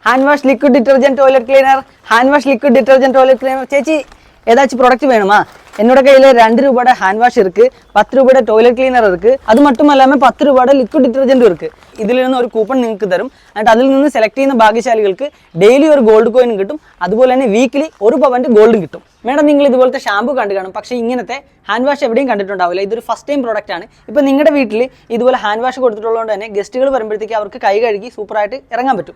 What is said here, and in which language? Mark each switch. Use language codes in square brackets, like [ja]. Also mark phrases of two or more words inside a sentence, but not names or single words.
[en] hand wash liquid detergent toilet cleaner, hand wash liquid detergent toilet cleaner. [ta] ചേച്ചി ஏதாச்சும் ப்ராடக்ட் வேணுமா? என்னோட கையில் 2 ரூபாயோட [en] hand wash [ta] இருக்குது, 10 ரூபாயோட [en] toilet cleaner [ta] இருக்குது, അത് மட்டும் இல்லாமல் 10 രൂപയുടെ [en] liquid detergentും [ta] இருக்குது. [ml] ഇതിൽ നിന്ന് ഒരു കൂപ്പൺ നിങ്ങൾക്ക് തരും. എന്നിട്ട് അതിൽ നിന്ന് സെലക്ട് ചെയ്യുന്ന ഭാഗ്യശാലികൾക്ക് ഡെയിലി ഒരു [en] gold coinും [ml] കിട്ടും. അതുപോലെ തന്നെ വീക്കിലി 1 പവൻ്റെ ഗോൾഡും കിട്ടും. മേഡം നിങ്ങൾ ഇതുപോലത്തെ ഷാമ്പു കണ്ടു കാണും, പക്ഷേ ഇങ്ങനത്തെ [en] hand wash [ml] എവിടെയും കണ്ടിട്ടുണ്ടാവില്ല. ഇതൊരു [en] first time product [ml] ആണ്. ഇപ്പോൾ നിങ്ങളുടെ വീട്ടിൽ ഇതുപോലെ [en] hand wash [ml] കൊടുത്തിട്ടുള്ളതുകൊണ്ട് തന്നെ ഗസ്റ്റുകൾ വരുമ്പോഴത്തേക്ക് അവർക്ക് കൈ കഴുകി സൂപ്പറായിട്ട് ഇറങ്ങാൻ പറ്റും.